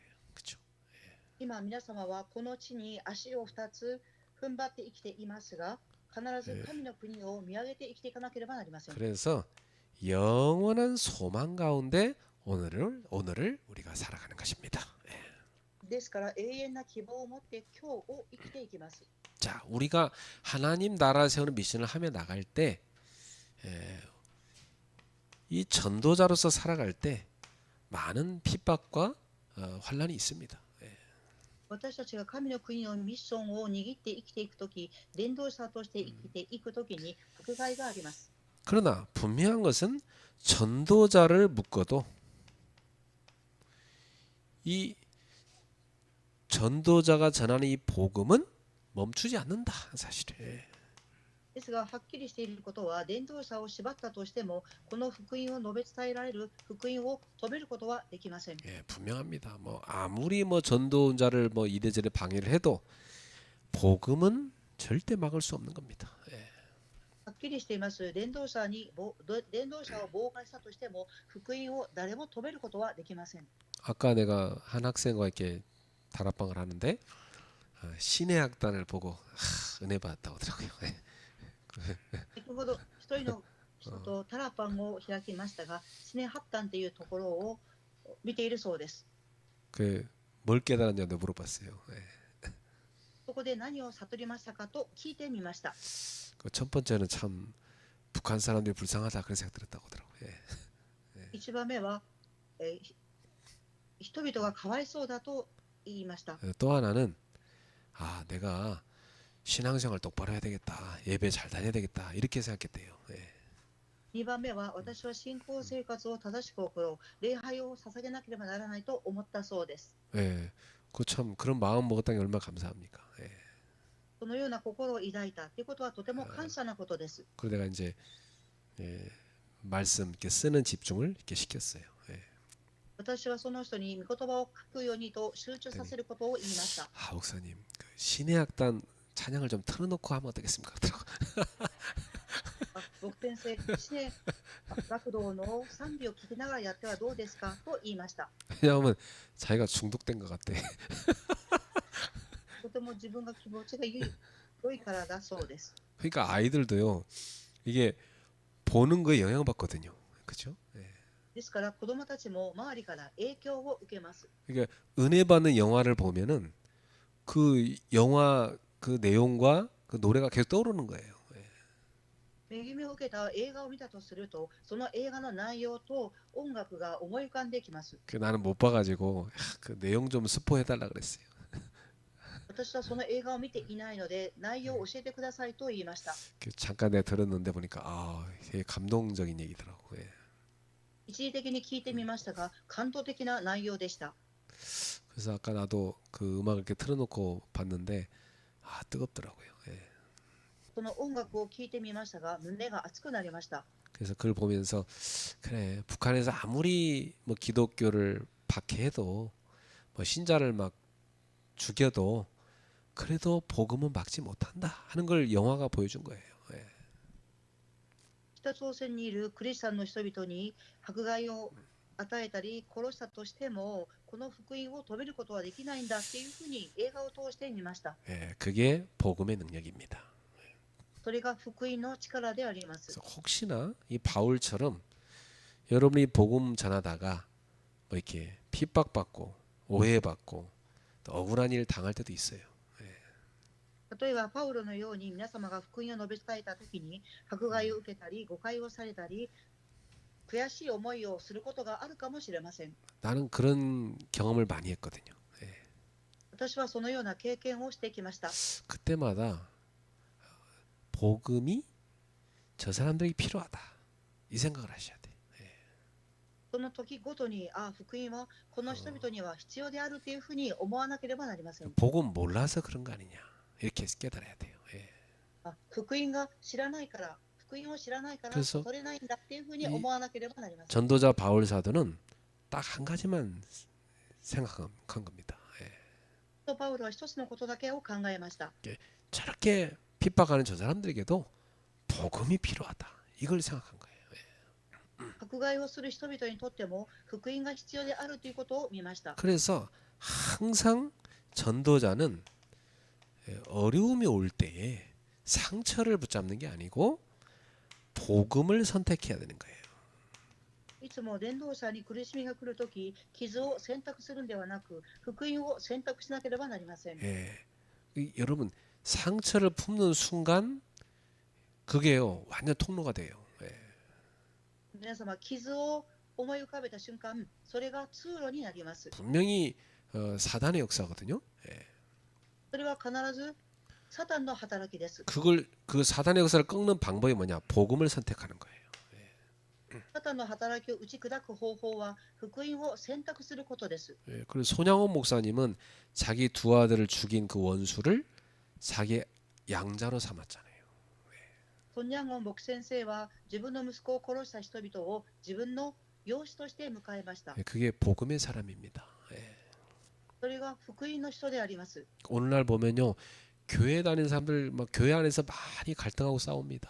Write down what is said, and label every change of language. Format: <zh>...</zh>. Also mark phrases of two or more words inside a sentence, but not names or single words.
<ko>그렇죠?</ko> <ja>今皆様はこの地に足を2つ踏ん張って生きていますが、必ず神の国を見上げて生きていかなければなりません。</ja> <ko>그래서 영원한 소망 가운데 오늘을 우리가 살아가는 것입니다.</ko> <ja>ですから永遠な希望を持って今日を生きていきます。</ja> <ko>자, 우리가 하나님 나라 세우는 미션을 하며 나갈 때, 이 전도자로서 살아갈 때 많은 핍박과 환란이 있습니다.</ko> <ja>私たちが神の国のミッションを握って生きていくとき、伝道者として生きていくときに迫害があります。</ja> <ko>그러나 분명한 것은 전도자를 묶어도 이 전도자가 전하는 이 복음은 멈추지 않는다 사실에.</ko> <ja>ですが、はっきりしていることは、伝道者を縛ったとしても、この福音を述べ伝えられる福音を止めることはできません。</ja> <ko>예, 분명합니다. 뭐 아무리 뭐 전도자를 뭐 이래저래 방해를 해도 복음은 절대 막을 수 없는 겁니다. 예.</ko> <ja>はっきりしています。伝道者を妨害したとしても、福音を誰も止めることはできません。</ja> <ko>아까 내가 한 학생과 이렇게 다락방을 하는데 신의 학단을 보고 은혜 받았다고 하더라고요. 예.</ko> <ja>先ほど一人の人とタラパンを開きましたが、シネハッタンというところを見ているそうです。</ja> <ko>뭘 깨달았냐고 물어봤어요. 예.</ko> <ja>そこで何を悟りましたかと聞いてみました。</ja> <ko>첫 번째는 참 북한 사람들이 불쌍하다 그런 생각 들었다고 하더라고요. 예.</ko> <ja>一番目は、人々がかわいそうだと言いました。</ja> <ko>또 하나는 내가 신앙생활 똑바로 해야 되겠다. 예배 잘 다녀야 되겠다. 이렇게 생각했대요. 예.</ko> <ja>2 番目は、私は信仰生活を正しく行う、礼拝を捧げなければならないと思ったそうです。</ja> <ko>예. 참 그런 마음 먹었다는 게 얼마나 감사합니까. 예.</ko> <ja>このような心を抱いたということはとても感謝なことです。</ja> <ko>그리고 내가 이제 말씀 이렇게 쓰는 집중을 이렇게 시켰어요. 예.</ko> <ja>私はその人に御言葉を書くようにと集中させることを言いました。</ja> <ko>목사님, 신의 학단 찬양을 좀 틀어놓고 하면 어떻겠습니까?</ko> <ja>牧先生、シネ学童の賛美を聞きながらやってはどうですかと言いました。</ja> <ko>왜냐하면 자기가 중독된 것 같대.</ko> <ja>とても自分が気持ちが良いからだそうです。</ja> <ko>그러니까 아이들도요. 이게 보는 거에 영향받거든요. 그렇죠? 예.</ko> <ja>ですから子供たちも周りから影響を受けます。</ja> <ko>그러니까 은혜 받는 영화를 보면은 그 영화 그 내용과 그 노래가 계속 떠오르는 거예요. 예.</ko> <ja>恵みを受けた映画を見たとすると、その映画の内容と音楽が思い浮かんできます。</ja> <ko>나는 못 봐가지고 그 내용 좀 스포해달라 그랬어요.</ko> <ja>私はその映画を見ていないので、内容を教えてくださいと言いました。</ja> <ko>잠깐 내가 들었는데 보니까 되게 감동적인 얘기더라고. 예.</ko> <ja>一時的に聞いてみましたが、感動的な内容でした。</ja> <ko>그래서 아까 나도 그 음악을 이렇게 틀어놓고 봤는데 뜨겁더라고요. 예.</ko> <ja>その音楽を聞いてみましたが、胸が熱くなりました。</ja> <ko>그래서 그걸 보면서 그래 북한에서 아무리 뭐 기독교를 박해해도 뭐 신자를 막 죽여도 그래도 복음은 막지 못한다 하는 걸 영화가 보여준 거예요. 예.</ko> <ja>北朝鮮にいるクリスチャンの人々に迫害を与えたり殺したとしても、この福音を止めることはできないんだっていうふうに映画を通して見ました。</ja> <ko>예, 그게 복음의 능력입니다.</ko> <ja>それが福音の力であります。</ja> <ko>그래서 혹시나 이 바울처럼 여러분이 복음 전하다가 뭐 이렇게 핍박받고 오해받고 또 억울한 일 당할 때도 있어요.</ko> <ja>例えばパウロのように皆様が福音を述べ伝えたときに迫害を受けたり誤解をされたり悔しい思いをすることがあるかもしれません。</ja> <ko>나는 그런 경험을 많이 했거든요. 예.</ko> <ja>私はそのような経験をしてきました。</ja> <ko>그때마다 복음이 저 사람들이 필요하다 이 생각을 하셔야 돼.</ko> <ja>その時ごとに福音はこの人々には必要であるというふうに思わなければなりません。</ja> <ko>복음 몰라서 그런 거 아니냐 이렇게 깨달아야 돼요. 예.</ko> <ja>福音が知らないから福音を知らないから</ja> <ko>그래서</ko> <ja>取れないんだっていうふうに思わなければなりません。</ja> <ko>전도자 바울 사도는 딱 한 가지만 생각한 겁니다. 예.</ko> <ja>パウロは一つのことだけを考えました。</ja> <ko>저렇게 핍박하는 저 사람들에게도 복음이 필요하다 이걸 생각한 거예요.</ko> <ja>迫害をする人々にとっても福音が必要であるということを見ました。</ja> <ko>그래서 항상 전도자는 어려움이 올 때에 상처를 붙잡는 게 아니고 복음을 선택해야 되는 거예요.</ko> <ja>いつも伝道者に苦しみが来るとき、傷を選択するんではなく、福音を選択しなければなりません。</ja> <ko>여러분 상처를 품는 순간 그게요 완전 통로가 돼요.</ko> <ja>皆様、傷を思い浮かべた瞬間、それが通路になります。</ja> <ko>분명히 사단의 역사거든요.</ko> <ja>それは必ずサタンの働きです。</ja> <ko>그 사단의 역사를 꺾는 방법이 뭐냐? 복음을 선택하는 거예요.</ko> <ja>サタンの働きを打ち砕く方法は福音を選択することです。</ja> <ko>그리고 손양원 목사님은 자기 두 아들을 죽인 그 원수를 자기 양자로 삼았잖아요.</ko> <ja>ソン・ニャンゴン牧先生は自分の息子を殺した人々を自分の養子として迎えました。</ja> <ko>예, 그게 복음의 사람입니다. 예.</ko> <ja>それが福音の人であります。</ja> <ko>오늘날 보면요, 교회 다니는 사람들 막 교회 안에서 많이 갈등하고 싸웁니다.</ko>